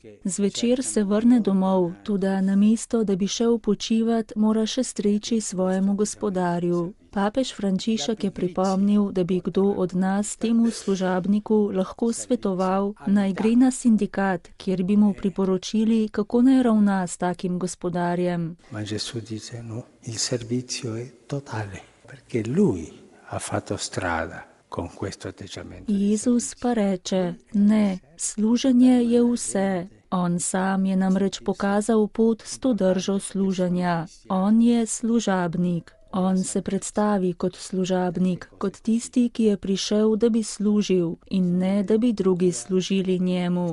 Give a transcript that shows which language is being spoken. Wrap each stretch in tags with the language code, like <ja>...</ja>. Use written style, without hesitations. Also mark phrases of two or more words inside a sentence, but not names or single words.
<sl>Zvečer se vrne domov, toda namesto, da bi šel počivat, mora še streči svojemu gospodarju. Papež Frančišek je pripomnil, da bi kdo od nas temu služabniku lahko svetoval, naj gre na sindikat, kjer bi mu priporočili, kako naj ravna s takim gospodarjem.</sl> <it>Ma Gesù dice no, il servizio è totale, perché lui ha fatto strada con questo atteggiamento.</it> <sl>Jezus pa reče, ne, služenje je vse. On sam je namreč pokazal pot s to držo služenja. On je služabnik. On se predstavi kot služabnik, kot tisti, ki je prišel, da bi služil in ne, da bi drugi služili njemu.</sl>